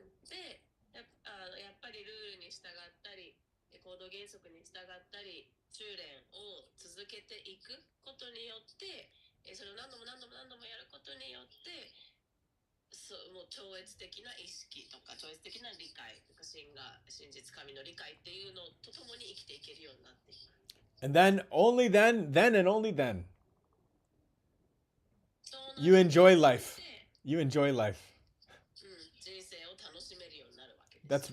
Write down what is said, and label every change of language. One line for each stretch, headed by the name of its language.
Japanese: で、やっぱりルールに従ったり、行動原則に従ったり、修練を続けていくことによって、それを何度も何度も何度もやることによって、もう超越的な意識とか超越的な理解とか真実神の理解っていうのとともに生きていけるようになっていく。
English: And then, only then and only then, you enjoy life. You enjoy life.
Japanese: 人生を楽しめるようになるわけです。